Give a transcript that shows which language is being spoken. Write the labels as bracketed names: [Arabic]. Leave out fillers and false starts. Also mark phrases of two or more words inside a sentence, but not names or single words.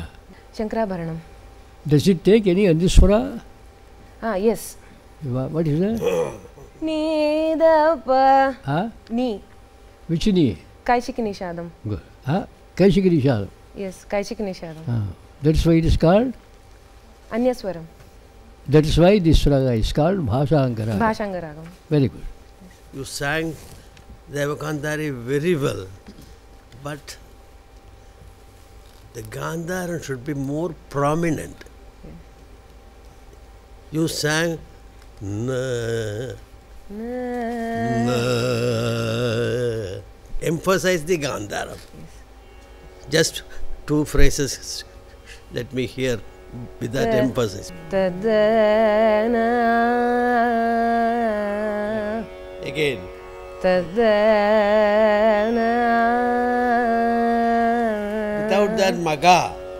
[English] Shankarabharanam. Does it take any Andiswara? Yes. What is that? Ni da pa. Huh? Ni. Which ni? Kaishiki Nishadam. Good. Huh? Kaishiki Nishadam. Yes, Kaishiki Nishadam. That's why it is called? Anyaswaram. That is why this raga is called Bhashangaragam. Bhashangaragam. Very good. You sang Devagandhari very well, but the Gandharan should be more prominent. Yes. You sang na, na. Emphasize the Gandharam. Yes. Just two phrases, let me hear with that emphasis. Again. Without that maga.